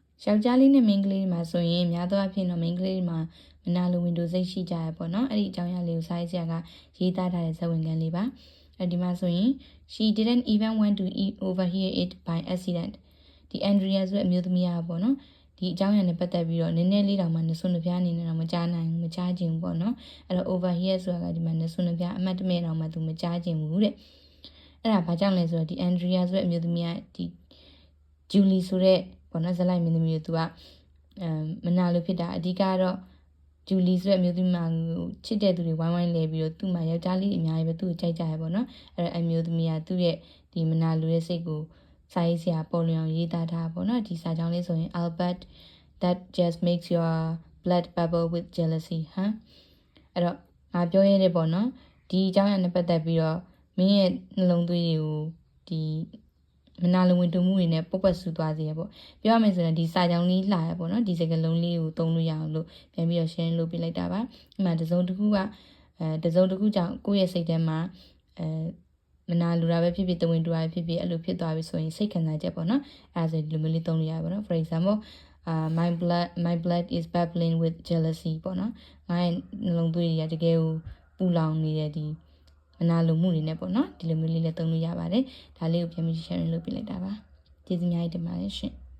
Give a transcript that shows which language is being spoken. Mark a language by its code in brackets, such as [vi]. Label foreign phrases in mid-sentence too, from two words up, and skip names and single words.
[my] ယောက်ျားလေးနဲ့မိန်းကလေးမှာဆိုရင်များသောအားဖြင့်တော့မိန်းကလေးမှာမနာလိုဝင်တိုစိတ်ရှိကြရပေါ့နော်အဲ့ဒီအကြောင်းအရာလေးကိုစာရေးဆရာကရေးသားထားတဲ့ဇာတ်ဝင်ခန်းလေးပါဒီမှာဆိုရင် [en] she didn't even want to overhear it by accident [my] ဒီ Andrea ဆိုတဲ့အမျိုးသမီးอ่ะပေါ့နော်ဒီအကြောင်းအရာနဲ့ပတ်သက်ပြီးတော့နည်းနည်းလေးတောင်မှနှစွန်းနှပြအနေနဲ့တော့မကြားနိုင်ဘူးမ ကြားခြင်းပေါ့နော်အဲ့တော့ overhear ဆိုတာကဒီမှာနှစွန်းနှပြအမှတ်တမဲ့တောင်မှသူမကြားခြင်းဘူးတဲ့အဲ့ဒါဘာကြောင့်လဲဆိုတော့ဒီ Andrea ဆိုတဲ့အမျိုးသမီးကဒီ Julie ဆိုတဲ့ပေါ့နော်ဇလိုက်မင်းသမီးကိုသူကမနာလို့ဖြစ်တာအဓိကတော့ Julie ဆိုတဲ့အမျိုးသမီးမှာချစ်တဲ့သူတွေဝိုင်းဝိုင်းလဲပြီး တော့သူ့မှာယောက်ျားလေးအများကြီးပဲသူ့ကိုကြိုက်ကြရပေါ့နော်အဲ့တော့အမျိုးသမီးကသူ့ရဲ့ဒီမနာလိုတဲ့စိတ်ကိုစာရေးဆရာပေါ်လွင်အောင်ရေးသားထားပေါ့နော်ဒီစာကြောင်းလေးဆိုရင် [en] Albert that just makes your blood bubble with jealousy [my] ဟမ်အဲ့တော့ငါပြောရတဲ့ပေါ့နော်ဒီအကြောင်းအရာနဲ့ပတ်သက်ပြီးတော့မင်းရဲ့နှလုံးသွေးတွေကိုဒီမနာလိုဝင်တုံမှုတွေနဲ့ ပုတ်ပတ်ဆူသွားစေရပေါ့ပြောရမယ်ဆိုရင်ဒီစာကြောင်းလေးလှရပေါ့နော်ဒီစကားလုံးလေးကိုသုံးလို့ရအောင်လို့ပြန်ပြီးတော့ share လုပ်ပြလိုက်တာပါဒီမှာတစုံတစ်ခုကတစုံတစ်ခုကြောင့်ကိုယ့်ရဲ့စိတ်ထဲမှာမနာလိုတာပဲဖြစ်ဖြစ်တဝင်တူတာပဲဖြစ်ဖြစ်အဲ့လိုဖြစ်သွားပြီဆိုရင်စိတ်ခံစားချက်ပေါ့နော်အဲ့ဒါဆိုဒီလိုမျိုးလေးသုံးလို့ရပါပေါ့နော် [en] for example my blood is bubbling with jealousy [my] ပေါ့နော်ငါရဲ့နှလုံးသွေးတွေကတကယ်ကိုပူလောင်နေတဲ့ဒီမနာလိုမှုတွေနဲ့ပေါ့နော်ဒီလိုမျိုးလေးလည်းသုံးလို့ရပါတယ်ဒါလေးကိုပြန်ပြီး share လုပ်ပြလိုက်တာပါကျေးဇူးများတင်ပါတယ်ရှင်